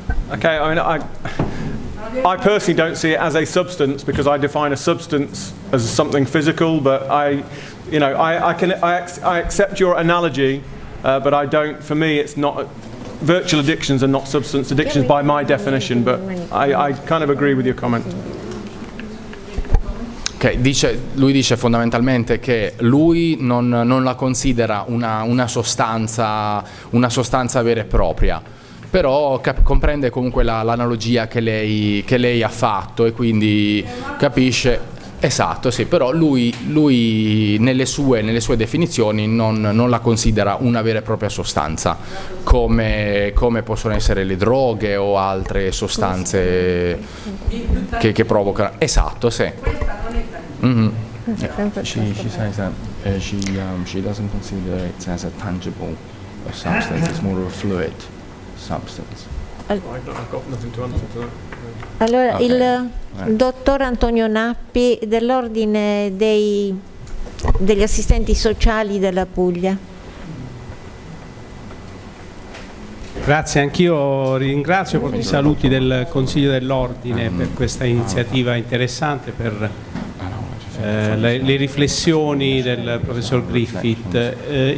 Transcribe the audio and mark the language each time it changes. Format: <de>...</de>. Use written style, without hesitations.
<en>Okay, I mean, I personally don't see it as a substance because I define a substance as something physical, but I accept your analogy, but I don't, for me it's not, virtual addictions are not substance addictions by my definition, but I kind of agree with your comment.</en> <it>Okay, lui dice fondamentalmente che lui non la considera una sostanza vera e propria, però comprende comunque l'analogia che lei ha fatto e quindi capisce. Esatto, sì, però lui nelle sue definizioni non la considera una vera e propria sostanza, come possono essere le droghe o altre sostanze che provocano. Esatto, sì. Mm-hmm.</it> <en>She says that she doesn't consider it as a tangible substance, it's more of a fluid substance. I've got nothing to answer to that.</en> <it>Allora,</it> <en>Okay.</en> <it>il dottor Antonio Nappi dell'Ordine degli assistenti sociali della Puglia. Grazie, anch'io ringrazio per i saluti del Consiglio dell'Ordine per questa iniziativa interessante, per le riflessioni del professor Griffith.</it>